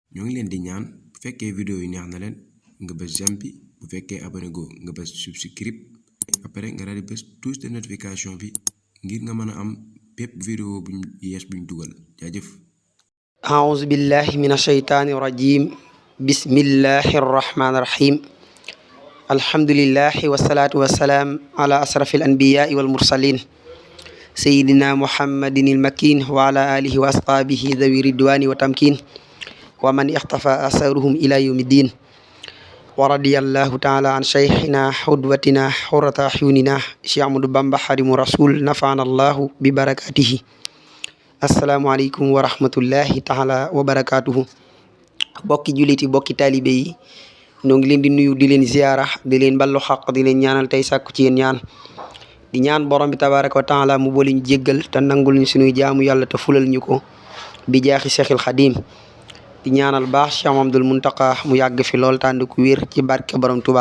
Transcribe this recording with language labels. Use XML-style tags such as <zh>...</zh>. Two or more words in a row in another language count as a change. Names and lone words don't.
<wo>ñoo ngi leen di ñaan bu fekkee vidéo yi neex na leen nga bës j'aime bi bu fekkee abonné go nga bës subscribe après nga daal di bës</wo> <fr>touche de notification</fr> <wo>bi ngir nga mën a am bépp vidéo buñ yees buñ dugal jaajëf.</wo> <ar>أعوذ بالله من الشيطان الرجيم بسم الله الرحمن الرحيم الحمد لله والصلاة والسلام على أشرف الأنبياء والمرسلين سيدنا محمد المكين وعلى آله وأصحابه ذوي الرضوان والتمكين ومن اختفى أثرهم إلى يوم الدين ورضي الله تعالى عن شيخنا حدوتنا حرة أعيننا شيخ أحمد بامبا خادم رسول نفعنا الله ببركاته. السلام عليكم ورحمة الله تعالى وبركاته.</ar> <wo>bokki juliti bokki taalibe yi ñoo ngi leen di nuyu di leen ziyaara di leen ballu xaq di leen ñaanal tey sàkku ci yéen ñaan di ñaan borom bi</wo> <ar>تبارك وتعالى</ar> <wo>mu boole ñu jéggal te nangul ñu suñuy jaamu yàlla te fulal ñu ko bi jaaxi Seexil Xadim di ñaanal baax Cheikh Mamadul Muntaqa mu yàgg fi lool tànd ku wér ci barke borom Touba.</wo>